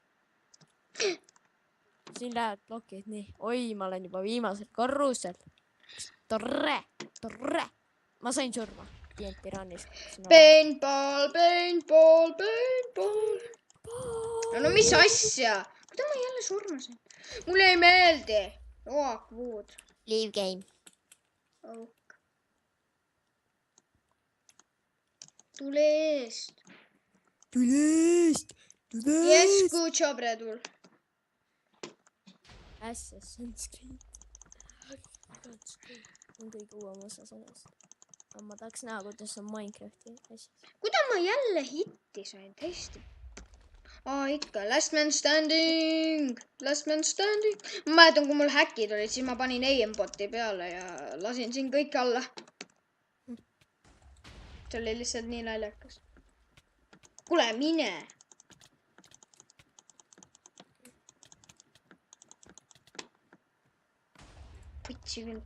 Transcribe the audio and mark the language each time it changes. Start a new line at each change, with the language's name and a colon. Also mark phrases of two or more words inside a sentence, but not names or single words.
Estonian: Siin lähevad blokid, nii. Oi, ma olen juba viimasel korrusel. Torre. Ma sain surma. TNT Run'is. Paintball. No mis asja? Kuida ma jälle surmasin? Mulle ei meeldi. Wood.
English: Leave game.
Estonian: Ok. Tule eest.
English: Yes, good job,
Estonian: Redul. Assassin's Creed. On kõige uuem osa sellest. Ma tahaks näha, kuidas on Minecrafti asjas. Kuidas ma jälle hitti sain? Tõesti. Ikka,
English: last man standing. Last man standing.
Estonian: Ma mäletan, kui mul häkid olid, siis ma panin aimboti peale ja lasin siin kõik alla. See oli lihtsalt nii naljakas. Kuule, mine. Putsi küll.